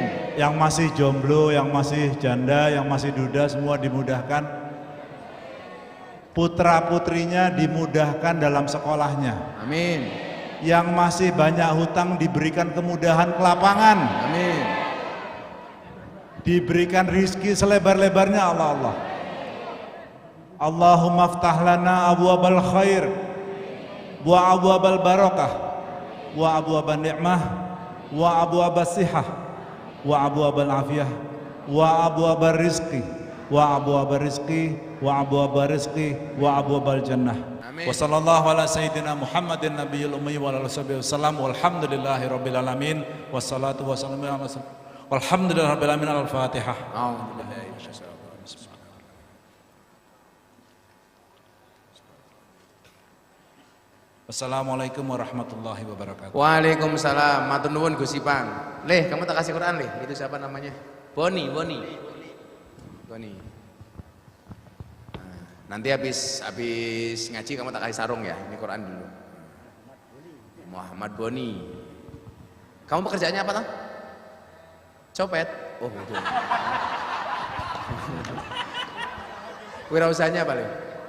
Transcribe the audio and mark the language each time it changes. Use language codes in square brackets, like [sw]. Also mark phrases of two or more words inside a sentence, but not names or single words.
[id] Yang masih jomblo, yang masih janda, yang masih duda semua dimudahkan. Putra-putrinya dimudahkan dalam sekolahnya. Amin. Yang masih banyak hutang diberikan kemudahan kelapangan. Amin. Diberikan rizki selebar-lebarnya Allah. [ar] اللهم افتح لنا أبواب الخير وأبواب البركة وأبواب النعمة وأبواب الصحة وأبواب العافية وأبواب الرزق وأبواب الرزق وأبواب الرزق وأبواب الجنة. [id] Amin. [ar] وصلى الله على سيدنا محمد النبي الأمي وعلى آله وسلم والحمد لله رب العالمين والصلاة والسلام على والحمد لله رب العالمين. [id] Al-Fatihah. [ar] السلام عليكم ورحمة الله وبركاته. Waalaikumsalam. [jv] Matur nuwun Gus Ipang. [id] Leh, kamu tak kasih Quran, Leh. Itu siapa namanya? Boni. Nah, nanti habis ngaji kamu tak kasih sarung ya. Ini Quran dulu. Muhammad Boni. Kamu pekerjaannya apa toh? Copet. Oh, betul. Wirausahanya apa, Leh?